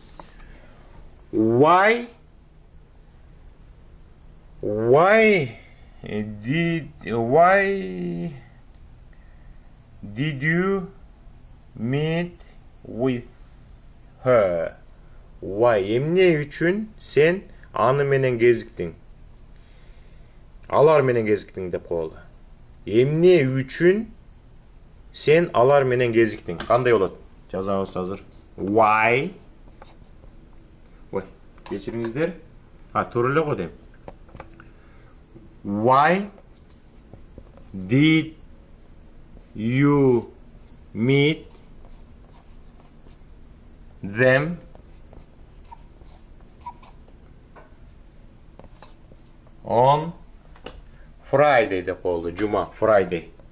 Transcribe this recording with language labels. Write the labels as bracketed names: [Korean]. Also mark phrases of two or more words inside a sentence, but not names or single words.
[English] Why Why did you meet with her? Why? [Kyrgyz] Эмне үчүн сен аны менен кезиктиң? Алар менен кезиктиң деп коелу. Эмне үчүн сен алар менен кезиктиң? Кандай болот? Жазабыз азыр. Why? Ой, кечириңиздер. Туура эле го дейм. [English] Why did you meet them on Friday [Kyrgyz] деп коелу. Жума, [English] Friday.